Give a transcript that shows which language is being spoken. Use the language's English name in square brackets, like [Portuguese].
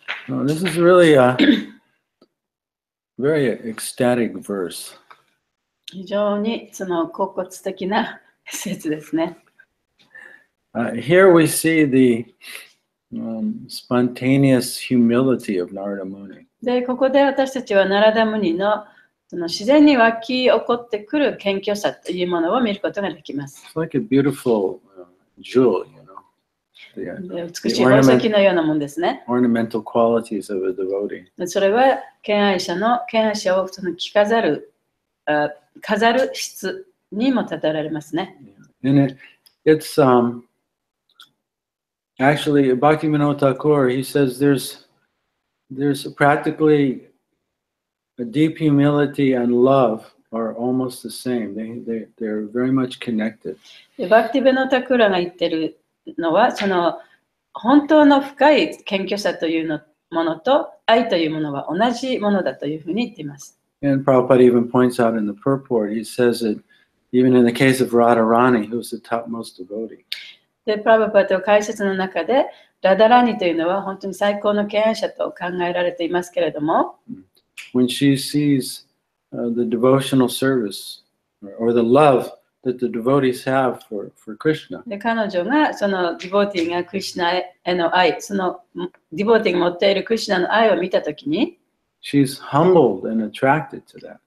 [English] Oh, this is really a very ecstatic verse. [Japanese] 非常にその恍惚的な説ですね。 [English] Here we see the spontaneous humility of Narada Muni. [Japanese] で、ここで私たちはナラダムニのその自然に湧き起こってくる謙虚さというものを見ることができます。 [English] It's like a beautiful jewel, you know. [Japanese] 美しい宝石のようなもんですね。 [English] Ornamental qualities of a devotee. [Japanese] それは敬愛者をその飾る質にもたたられますね。 [English] And it's actually Bhaktivinoda Thakur, he says there's practically a deep humility and love are almost the same. They're very much connected. [Japanese] バクティベノタクラが言ってるのは、その本当の深い謙虚さというのものと愛というものは同じものだというふうに言っています。 [English] And Prabhupada even points out in the purport, he says that even in the case of Radharani, who's the topmost devotee. [Japanese] で、プラブパート解説の中で、ラダラニというのは本当に最高の敬愛者と考えられていますけれども、 [English] When she sees the devotional service or the love that the devotees have for Krishna, [Japanese] で彼女がそのディボーティーがクリシュナへの愛、そのディボーティーが持っているクリシュナの愛を見たときに、 [English] she's humbled and attracted to that.